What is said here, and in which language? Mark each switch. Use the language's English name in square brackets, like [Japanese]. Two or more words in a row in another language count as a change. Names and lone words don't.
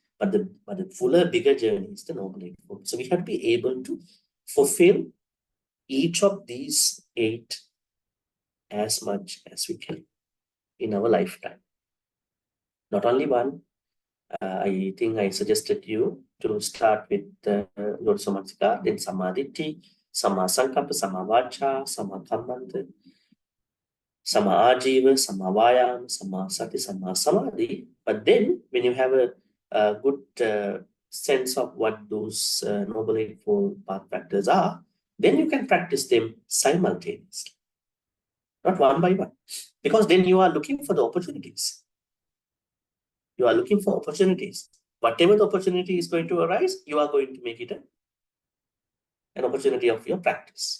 [English] But the fuller, bigger journey is the Noble Eightfold. So we have to be able to fulfill each of these 8 as much as we can in our lifetime. Not only one. I think I suggested you to start with [Pali] Yoniso Manasikara, [English] then [Pali] Samadhi, Sama Sankappa, Sama Vacha, Sama Kammanta, Sama Ajiva, Sama Vayam, Sama Sati, Sama Samadhi. [English] But then when you have a good sense of what those Noble Eightfold Path factors are, then you can practice them simultaneously, not one by one, because then you are looking for the opportunities. You are looking for opportunities. Whatever the opportunity is going to arise, you are going to make it an opportunity of your practice.